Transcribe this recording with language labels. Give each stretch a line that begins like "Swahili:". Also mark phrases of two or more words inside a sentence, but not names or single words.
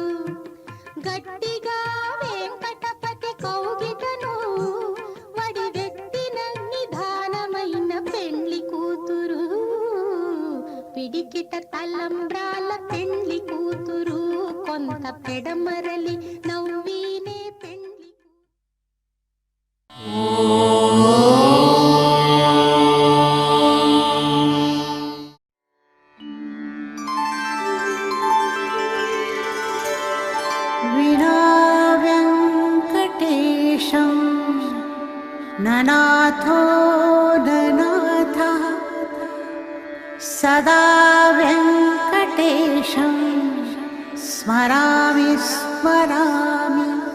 Telugu: గట్టిగా వెంకటపతి కౌగిటను, వడి వెట్టిన నిధానమైన పెండ్లి కూతురు. పిడికిట తలంబ్రాల పెండ్లి కూతురు, కొంత పెడమరలి నవ్వినే పెండ్లి
Sanskrit: विना वेङ्कटेशं ननाथो ननाथः, सदा वेङ्कटेशं स्मरामि स्मरामि.